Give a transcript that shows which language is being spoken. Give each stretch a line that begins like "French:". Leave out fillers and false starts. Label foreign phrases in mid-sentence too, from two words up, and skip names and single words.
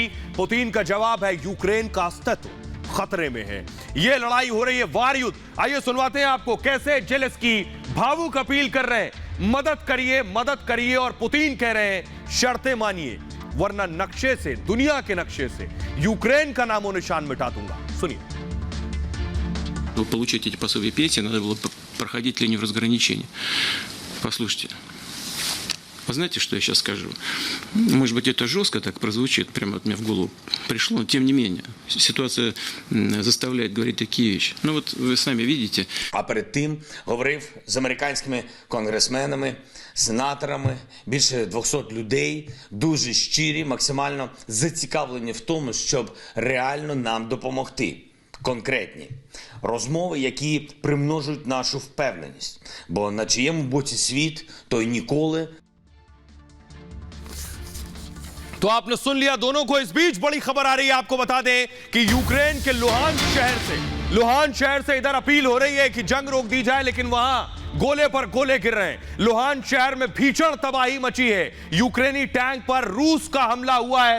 Hindi: पुतिन का जवाब है यूक्रेन का अस्तित्व खतरे में है, यह लड़ाई हो रही है वार युद्ध। आइए सुनवाते हैं आपको कैसे जेलेंस्की भावुक अपील कर रहे हैं मदद करिए और पुतिन कह रहे हैं शर्तें मानिए वरना नक्शे से, दुनिया के नक्शे से यूक्रेन का नामो निशान मिटा दूंगा। सुनिए।
Russian: Получить эти пособия пенсии, надо было проходить линию разграничения. Послушайте, вы знаете, что я сейчас скажу? Может быть, это жестко так прозвучит, прямо от меня в голову пришло, но тем не менее, ситуация заставляет говорить такие вещи. Ну вот вы сами видите.
Ukrainian: А перед тим говорив з американськими конгресменами, сенаторами, більше 200 людей, дуже щирі, максимально зацікавлені в тому, щоб реально нам допомогти. Конкретні розмови, які примножують нашу впевненість. Бо на чиєму боці світ, той ніколи.
Hindi: तो आपने सुन लिया दोनों को। इस बीच बड़ी खबर आ रही है, आपको बता दें कि यूक्रेन के लुहान शहर से इधर अपील हो रही है कि जंग रोक दी जाए, लेकिन वहां गोले पर गोले गिर रहे हैं। लुहान शहर में भीषण तबाही मची है, यूक्रेनी टैंक पर रूस का हमला हुआ है।